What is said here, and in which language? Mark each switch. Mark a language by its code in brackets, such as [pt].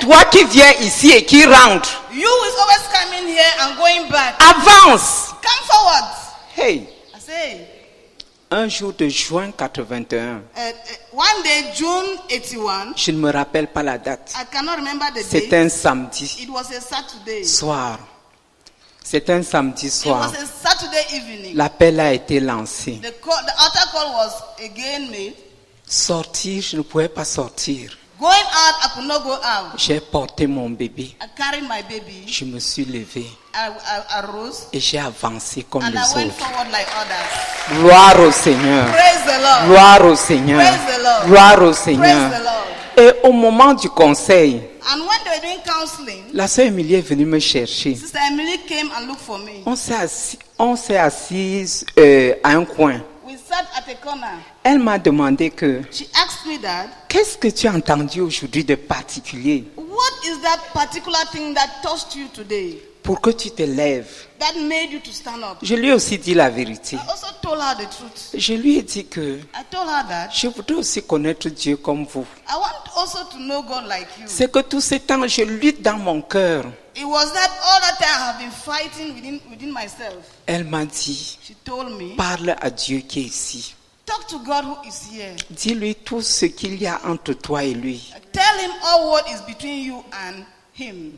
[fr] toi qui viens ici et qui rentre, [en] you is always coming here and going back. [fr] avance. [en] Come forward. Hey, I say, [fr] un jour de juin 81, [en] one day, June 81, [fr] je ne me rappelle pas la date. [en] I cannot remember the [fr] C'est [en] date. [fr] un samedi [en] It was a Saturday. [fr] soir. C'est un samedi [en] It [fr] soir. [en] was a Saturday evening. [fr] L'appel a été lancé. [en] The altar call was again made. [fr] Sortir, je ne pouvais pas sortir. [en] Going out, I could not go out. [fr] J'ai porté mon bébé. [en] I carried my baby. [fr] Je me suis levé [en] I rose [fr] et j'ai avancé comme [en] and [fr] les [en] I went [fr] autres. [en] forward like others. [fr] Gloire au Seigneur. [en] Praise the Lord. [fr] Gloire au Seigneur. [en] Praise the Lord. [fr] Gloire au [en] Praise the [fr] Seigneur. [en] Lord. [fr] Et au moment du conseil, [en] And when they were doing counseling, [fr] la sœur Emilie est venue me chercher. [en] Sister Emily came and looked for me. [fr] On s'est assis à un coin. [en] We sat at a corner. [fr] Elle m'a demandé que, [en] She asked me that, [fr] qu'est-ce que tu as entendu aujourd'hui de particulier? [en] what What is that particular thing that touched you today? [fr] pour que tu te lèves. [en] That made you to stand up? [fr] Je lui ai aussi dit la vérité. [en] I also told her the truth. [fr] Je lui ai dit que [en] I told her that [fr] je voudrais aussi connaître Dieu comme vous. [en] I want also to know God like you. [fr] C'est que tout ce temps, je lutte dans mon cœur. [en] It was that all the time I have been fighting within myself. [fr] Elle m'a dit, [en] She told me, [fr] parle à Dieu qui est ici. [en] talk to God who is here. [fr] Dis-lui tout ce qu'il y a entre toi et lui. [en] Tell him all what is between you and him.